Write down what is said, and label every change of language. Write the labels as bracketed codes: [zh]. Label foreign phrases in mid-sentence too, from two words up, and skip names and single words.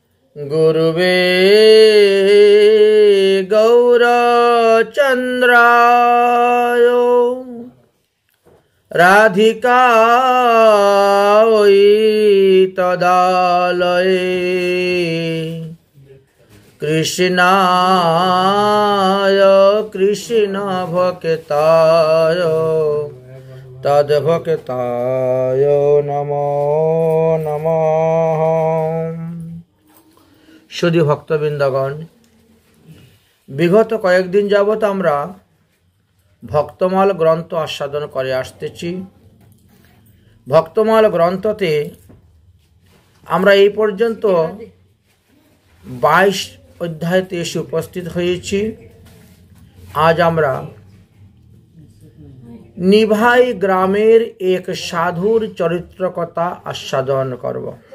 [sa] गुरुवे गौरचन्द्राय राधिकायै तदालये कृष्णाय कृष्णभक्ताय तद्भक्ताय नमो नमः। [bn] শুদ্ধি ভক্তবৃন্দগণ, विगत कয়েকদিন যাবত আমরা ভক্তমাল গ্রন্থ আস্বাদন করে আসতেছি। ভক্তমাল গ্রন্থতে আমরা এই পর্যন্ত 22 অধ্যায়তে এসে উপস্থিত হয়েছি। আজ আমরা নিভাই গ্রামের এক সাধুর চরিত্র কথা আস্বাদন করব।